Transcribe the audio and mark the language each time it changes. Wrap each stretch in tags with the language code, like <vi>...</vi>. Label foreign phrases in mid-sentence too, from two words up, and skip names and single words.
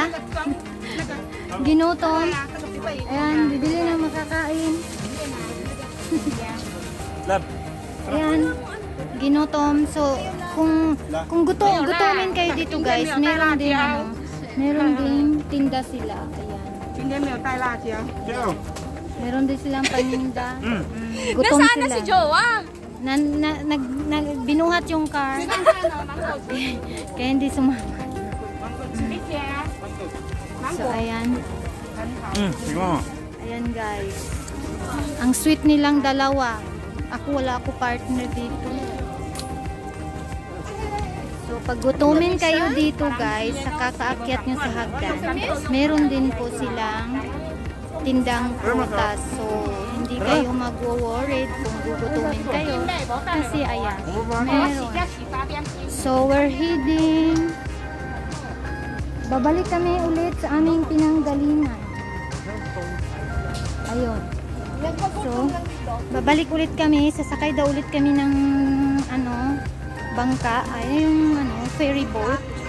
<tl>Ginutom. Ayan, bibili na makakain. Lab. Ayan, ginutom. So kung gutomin kayo dito guys, meron din ano, meron ding tinda sila. Ayan.</tl> <zh>今天没有带辣椒。</zh> <tl>Meron din silang paninda. Gutom sila. Jowa? Binuhat yung car. Kaya hindi sumama. So, ayan.</tl> <ko>이거.</ko> <tl>Ayan, guys. Ang sweet nilang dalawa. Wala ako partner dito. So, pag gutumin kayo dito, guys, sa kakaakyat nyo sa hagdan, meron din po silang tindang prutas. So, hindi kayo mag-worried kung gugutumin kayo. Kasi, ayan, meron.</tl> <en>So, we're heading.</en> <tl>Babalik kami ulit sa aming pinanggalingan. Ayun. So, babalik ulit kami. Sasakay daw ulit kami ng ano, bangka. Ay, yung ano,</tl> <en>ferry boat.</en>